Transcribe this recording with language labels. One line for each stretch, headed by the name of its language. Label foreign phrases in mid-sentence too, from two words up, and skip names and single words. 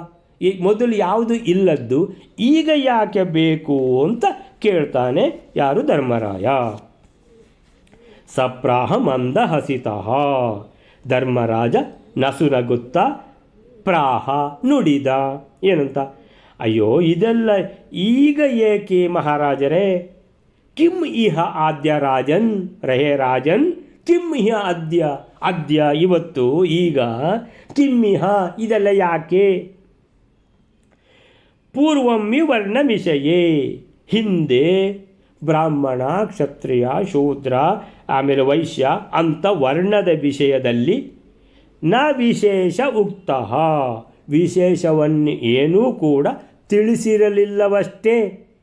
Kannada: ಈ ಮೊದಲು ಯಾವುದು ಇಲ್ಲದ್ದು ಈಗ ಯಾಕೆ ಬೇಕು ಅಂತ ಕೇಳ್ತಾನೆ ಯಾರು?
Sanskrit: ಧರ್ಮರಾಯ. ಸಪ್ರಾಹ ಮಂದಹಸಿತಃ.
Kannada: ಧರ್ಮರಾಜ ನಸುನಗುತ್ತಾ ಪ್ರಾಹ ನುಡಿದ. ಏನಂತ? ಅಯ್ಯೋ ಇದೆಲ್ಲ ಈಗ ಏಕೆ ಮಹಾರಾಜರೇ?
Sanskrit: ಕಿಂ ಇಹ ಆದ್ಯ ರಾಜನ್, ರಹೇ ರಾಜನ್, ಕಿಂ ಇಹ ಅದ್ಯ
Kannada: ಇವತ್ತು, ಈಗ.
Sanskrit: ಕಿಂ ಇಹ
Kannada: ಇದೆಲ್ಲ ಯಾಕೆ?
Sanskrit: ಪೂರ್ವಮ್ಮಿ ವರ್ಣ ವಿಷಯೇ,
Kannada: ಹಿಂದೆ ಬ್ರಾಹ್ಮಣ, ಕ್ಷತ್ರಿಯ, ಶೂದ್ರ, ಆಮೇಲೆ ವೈಶ್ಯ ಅಂತ ವರ್ಣದ ವಿಷಯದಲ್ಲಿ
Sanskrit: ನ ವಿಶೇಷ ಉಕ್ತಃ,
Kannada: ವಿಶೇಷವನ್ನು ಏನೂ ಕೂಡ ತಿಳಿಸಿರಲಿಲ್ಲವಷ್ಟೇ.